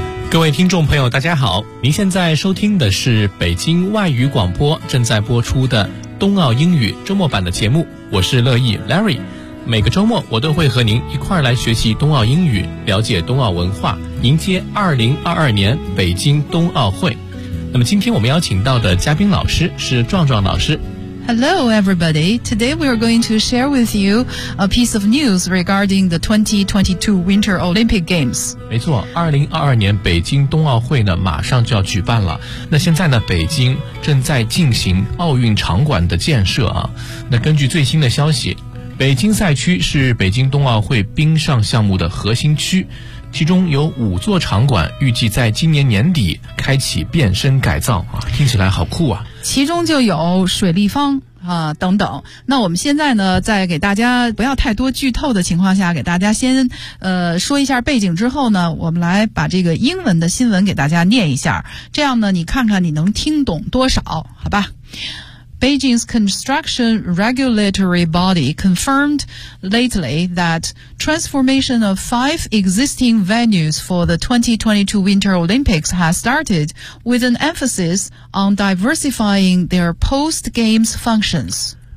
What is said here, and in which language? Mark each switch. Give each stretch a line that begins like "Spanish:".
Chinese: 各位听众朋友大家好，您现在收听的是北京外语广播正在播出的冬奥英语周末版的节目，我是乐意 Larry。每个周末我都会和您一块儿来学习冬奥英语，了解冬奥文化，迎接2022年北京冬奥会。那么今天我们邀请到的嘉宾老师是壮壮老师。
English: Hello, everybody. Today we are going to share with you a piece of news regarding the 2022 Winter Olympic Games.
Chinese: 没错，2022年北京冬奥会呢，马上就要举办了。那现在呢，北京正在进行奥运场馆的建设啊。那根据最新的消息，北京赛区是北京冬奥会冰上项目的核心区，其中有五座场馆预计在今年年底开启变身改造啊，听起来好酷啊。其中就有水立方啊等等。那我们现在呢，在给大家不要太多剧透的情况下，给大家先说一下背景之后呢，我们来把这个英文的新闻给大家念一下，这样呢你看看你能听懂多少，好吧。
English: Beijing's construction regulatory body confirmed lately that transformation of five existing venues for the 2022 Winter Olympics has started, with an emphasis on diversifying their post-games functions.